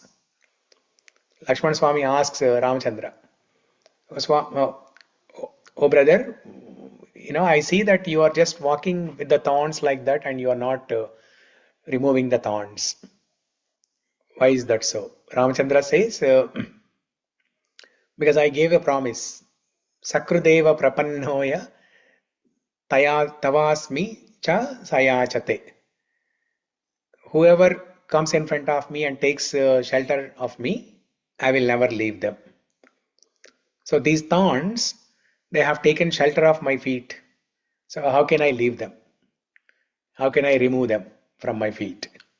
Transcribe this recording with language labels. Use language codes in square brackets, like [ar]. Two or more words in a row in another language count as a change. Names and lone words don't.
[en] Lakshmana Swami asks Ramachandra, oh brother, I see that you are just walking with the thorns like that and you are not removing the thorns. Why is that so? Ramachandra says, because I gave a promise. [sa] Sakrudeva prapannoya tavasmi cha sayachate. [en] Whoever comes in front of me and takes shelter of me, I will never leave them. So these thorns, they have taken shelter of my feet. So how can I leave them? How can I remove them from my feet?